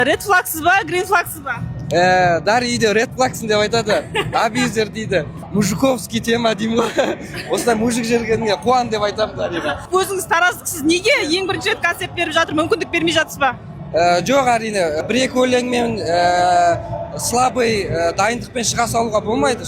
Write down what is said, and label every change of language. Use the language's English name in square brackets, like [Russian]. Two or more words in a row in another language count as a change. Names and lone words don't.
[English] Red flagsыз [Kazakh] ба, [English] green flagsыз [Kazakh] ба? Дарья [English] red flagsың [Kazakh] деп айтады. Абьюзер дейді. [Russian] Мужиковский тема [Kazakh] деймін ғой. Осылай мужик жергенге қуан деп айтамын Дарьяға. Өзіңіз тараздықсыз неге ең бірінші рет концерт беріп жатыр, мүмкіндік бермей жатсыз ба? Жоқ, әрине, бір-екі өлеңмен слабый дайындықпен шыға салуға болмайды.